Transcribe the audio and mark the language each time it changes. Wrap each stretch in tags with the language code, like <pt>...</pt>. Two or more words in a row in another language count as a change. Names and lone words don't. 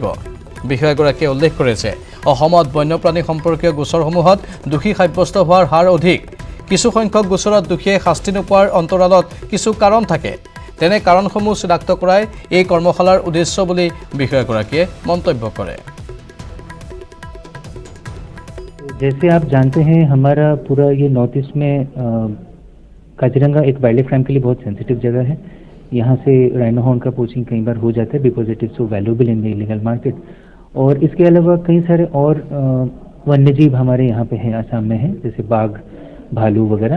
<as>বিষয়াগৰাকীয়ে উল্লেখ কৰে যে অসমত বন্যপ্ৰাণী সম্পৰ্কীয় গোচৰসমূহত দোষী সাব্যস্ত হোৱাৰ হাৰ অধিক। কিছু সংখ্যক গোচৰত দোষীয়ে শাস্তি নোপোৱাৰ অন্তৰালত কিছু কাৰণ থাকে। তেনে কাৰণসমূহ চিনাক্ত কৰাই এই কৰ্মশালাৰ উদ্দেশ্য বুলি বিষয়াগৰাকীয়ে মন্তব্য কৰে।</as> <hi>जैसे आप जानते हैं हमारा पूरा ये नॉर्थ ईस्ट में काजीरंगा एक</hi> <en>wild life crime</en> <hi>के लिए बहुत सेंसिटिव जगह है। यहाँ से</hi> <en>rhino horn</en> <hi>का पोचिंग कई बार हो जाता है</hi> <en>because it is so valuable in the illegal market.</en> <hi>और इसके अलावा कई सारे और वन्य जीव हमारे यहाँ पे हैं, आसाम में हैं, जैसे बाघ, भालू वगैरह।</hi>